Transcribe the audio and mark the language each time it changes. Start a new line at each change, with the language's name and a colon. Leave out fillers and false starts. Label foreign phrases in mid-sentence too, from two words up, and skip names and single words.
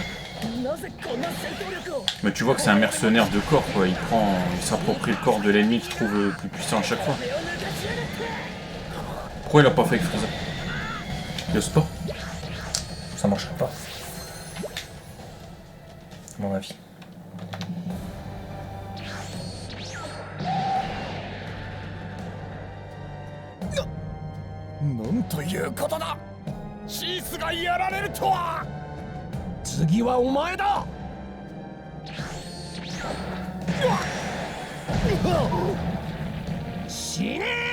French: Mais tu vois que c'est un mercenaire de corps, quoi. Il s'approprie le corps de l'ennemi qu'il trouve le plus puissant à chaque fois. Pourquoi il a pas fait avec Frieza? Il ose pas. Ça marcherait pas. À mon avis.
Japanese: なんということだ。シースがやられるとは。次はお前だ。死ね